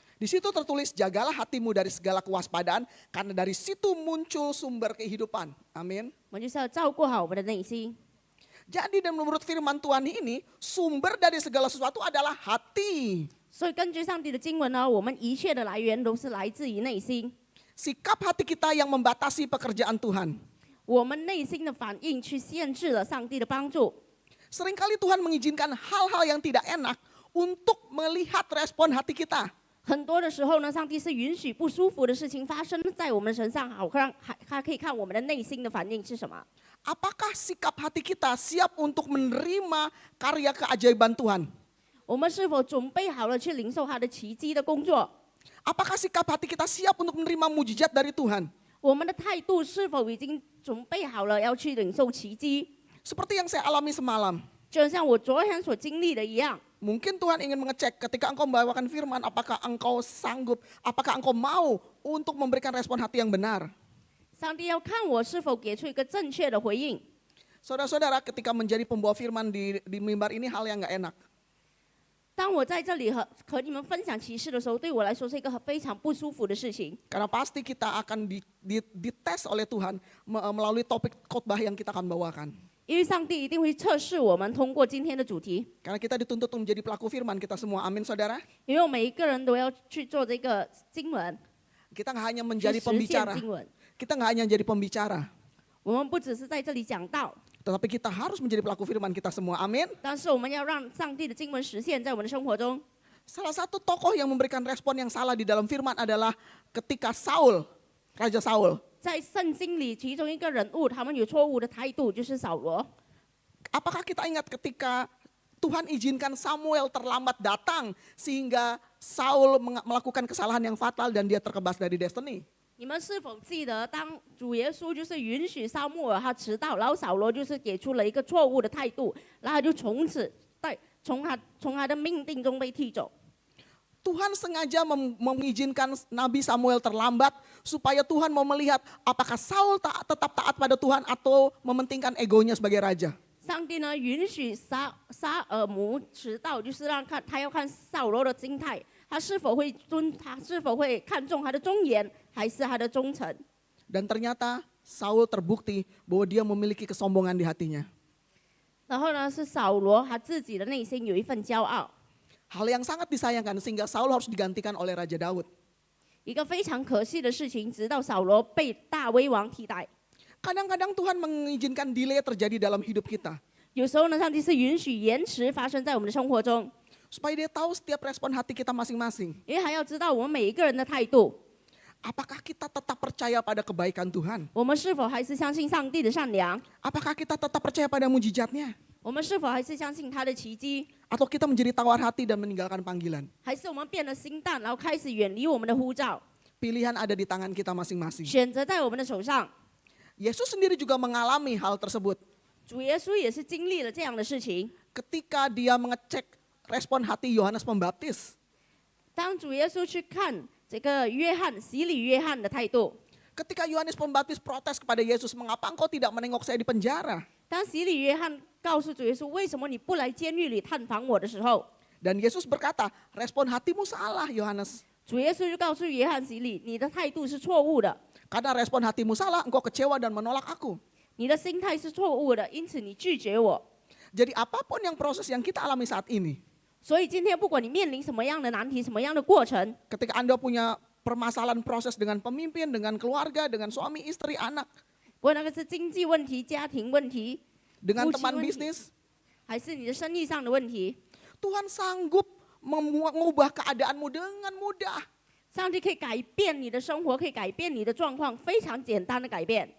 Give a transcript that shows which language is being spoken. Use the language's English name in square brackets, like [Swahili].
[Indonesian] Di situ tertulis, jagalah hatimu dari segala kewaspadaan, karena dari situ muncul sumber kehidupan. Amin. [Chinese] 我们就是要照顾好我们的内心。 [Indonesian] Jadi dan menurut firman Tuhan ini, sumber dari segala sesuatu adalah hati. [Chinese] 所以根据上帝的经文呢，我们一切的来源都是来自于内心。 [Indonesian] Sikap hati kita yang membatasi pekerjaan Tuhan. [Chinese] 我们内心的反应去限制了上帝的帮助。 [Indonesian] Seringkali Tuhan mengizinkan hal-hal yang tidak enak untuk melihat respon hati kita. [Chinese] 很多的时候呢，上帝是允许不舒服的事情发生在我们身上，好让他可以看我们的内心的反应是什么。 [Indonesian] Apakah sikap hati kita siap untuk menerima karya keajaiban Tuhan? [Chinese] 我们是否准备好了去领受他的奇迹的工作？ [Indonesian] Apakah sikap hati kita siap untuk menerima mujizat dari Tuhan? [Chinese] 我们的态度是否已经准备好了要去领受奇迹？ [Indonesian] Seperti yang saya alami semalam. [Chinese] 就像我昨天所经历的一样， [Indonesian] Mungkin Tuhan ingin mengecek ketika engkau membawakan firman, apakah engkau sanggup, apakah engkau mau untuk memberikan respon hati yang benar. [Chinese] 上帝要看我是否给出一个正确的回应。 [Indonesian] Saudara-saudara, ketika menjadi pembawa firman di mimbar ini hal yang gak enak. [Chinese] 当我在这里和你们分享启示的时候，对我来说是一个非常不舒服的事情。 [Indonesian] Karena pasti kita akan dites oleh Tuhan melalui topik khotbah yang kita akan bawakan. [Chinese] 因为上帝一定会测试我们，通过今天的主题， [Indonesian] Karena kita dituntut untuk menjadi pelaku firman kita semua. Amin saudara. [Chinese] 因为我们每一个人都要去做这个经文， [Indonesian] Kita nggak hanya [Chinese] 去 [Indonesian] menjadi [Chinese] 实现 [Indonesian] pembicara. [Chinese] 经文。 [Indonesian] Kita nggak hanya jadi pembicara. [Chinese] 我们不只是在这里讲道， [Indonesian] Tetapi kita harus menjadi pelaku firman kita semua. Amin. [Chinese] 但是我们要让上帝的经文实现在我们的生活中。 [Indonesian] Salah satu tokoh yang memberikan respon yang salah di dalam firman adalah ketika Saul, Raja Saul. [Chinese] 在圣经里，其中一个人物，他们有错误的态度，就是扫罗。 [Indonesian] Apakah kita ingat ketika Tuhan izinkan Samuel terlambat datang sehingga Saul melakukan kesalahan yang fatal dan dia terkebas dari destiny? [Chinese] 你们是否记得，当主耶稣就是允许撒母耳他迟到，然后扫罗就是给出了一个错误的态度，然后他就从此从他的命定中被踢走。 [Indonesian] Tuhan sengaja mengizinkan Nabi Samuel terlambat supaya Tuhan mau melihat apakah Saul tetap taat pada Tuhan atau mementingkan egonya sebagai raja. [Chinese] 上帝呢允许撒耳母迟到，就是他要看扫罗的心态，他是否会看重他的忠言，还是他的忠诚。 [Indonesian] Dan ternyata Saul terbukti bahwa dia memiliki kesombongan di hatinya. [Chinese] 然后呢，是扫罗他自己的内心有一份骄傲， [Indonesian] Hal yang sangat disayangkan sehingga Saul harus digantikan oleh Raja Daud. [Chinese] 一个非常可惜的事情，直到扫罗被大卫王替代。 [Indonesian] Kadang-kadang Tuhan mengizinkan delay terjadi dalam hidup kita. [Chinese] 有时候呢，上帝是允许延迟发生在我们的生活中， [Indonesian] Supaya dia tahu setiap respon hati kita masing-masing. [Chinese] 因为还要知道我们每一个人的态度。 [Indonesian] Apakah kita tetap percaya pada kebaikan Tuhan? [Chinese] 我们是否还是相信上帝的善良？ [Indonesian] Apakah kita tetap percaya pada mujizatnya? [Chinese] 我们是否还是相信他的奇迹？ [Indonesian] Atau kita menjadi tawar hati dan meninggalkan panggilan? [Chinese] 还是我们变了心淡，然后开始远离我们的呼召？ [Indonesian] Pilihan ada di tangan kita masing-masing. [Chinese] 选择在我们的手上。 [Indonesian] Yesus sendiri juga mengalami hal tersebut. [Chinese] 主耶稣也是经历了这样的事情。 [Indonesian] Ketika dia mengecek respon hati Yohanes Pembaptis. [Chinese] 当主耶稣去看这个约翰洗礼约翰的态度， [Indonesian] Ketika Yohanes Pembaptis protes kepada Yesus, mengapa engkau tidak menengok saya di penjara? [Chinese] 当洗礼约翰告诉主耶稣为什么你不来监狱里探访我的时候， [Indonesian] Dan Yesus berkata, respon hatimu salah Yohanes. [Chinese] 主耶稣就告诉约翰洗礼，你的态度是错误的， [Indonesian] Karena respon hatimu salah, engkau kecewa dan menolak aku. [Chinese] 你的心态是错误的，因此你拒绝我。 [Indonesian] Jadi apapun yang proses yang kita alami saat ini, [Chinese] 所以今天不管你面临什么样的难题，什么样的过程， [Indonesian] ketika Anda punya permasalahan proses dengan pemimpin, dengan keluarga, dengan suami, istri, anak, [Chinese] 不管那个是经济问题、家庭问题， [Indonesian] dengan Uji teman wanti. bisnis, [Chinese] 还是你的生意上的问题， [Indonesian] Tuhan sanggup mengubah keadaanmu dengan mudah. [Chinese] 上帝可以改变你的生活，可以改变你的状况，非常简单的改变，